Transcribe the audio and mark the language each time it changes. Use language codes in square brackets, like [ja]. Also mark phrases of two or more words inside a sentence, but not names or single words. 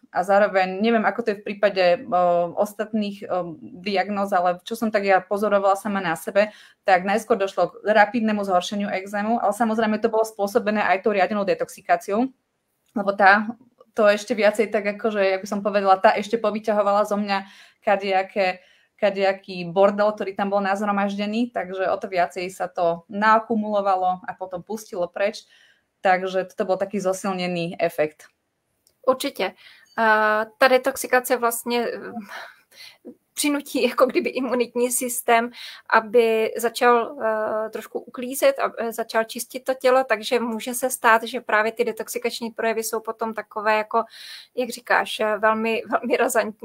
[sk] A zároveň, neviem, ako to je v prípade ostatných diagnóz, ale čo som tak ja pozorovala sama na sebe, tak najskôr došlo k rapidnému zhoršeniu exému, ale samozrejme to bolo spôsobené aj tou riadenou detoxikáciou, lebo to ešte viacej tak akože, jak by som povedala, tá ešte povyťahovala zo mňa kadejaký bordel, ktorý tam bol nazhromaždený, takže o to viacej sa to naakumulovalo a potom pustilo preč. Takže to bol taký zosilnený efekt. [cs] Určitě. Ta detoxikace vlastně přinutí jako kdyby imunitní systém, aby začal trošku uklízet a začal čistit to tělo, takže může se stát, že právě ty detoxikační projevy jsou potom takové jako, jak říkáš, velmi, velmi razantní.